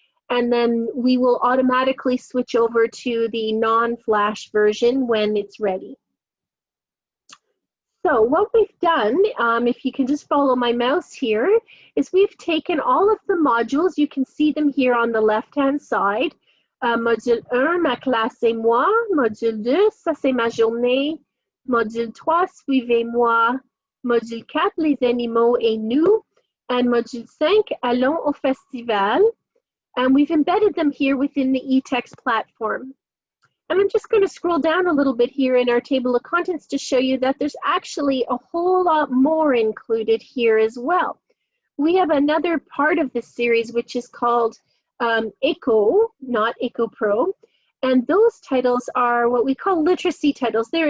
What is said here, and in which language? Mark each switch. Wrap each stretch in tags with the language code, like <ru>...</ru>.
<en>And then we will automatically switch over to the non-Flash version when it's ready. So what we've done, if you can just follow my mouse here, is we've taken all of the modules. You can see them here on the left-hand side.</en> <fr>Module 1, ma classe et moi. Module 2, ça c'est ma journée. Module 3, suivez-moi. Module 4, les animaux et nous.</fr> <en>And Module 5,</en> <fr>allons au festival.</fr> <en>And we've embedded them here within the eText platform. And I'm just going to scroll down a little bit here in our table of contents to show you that there's actually a whole lot more included here as well. We have another part of this series which is called Échos, not Échos Pro, and those titles are what we call literacy titles.</en>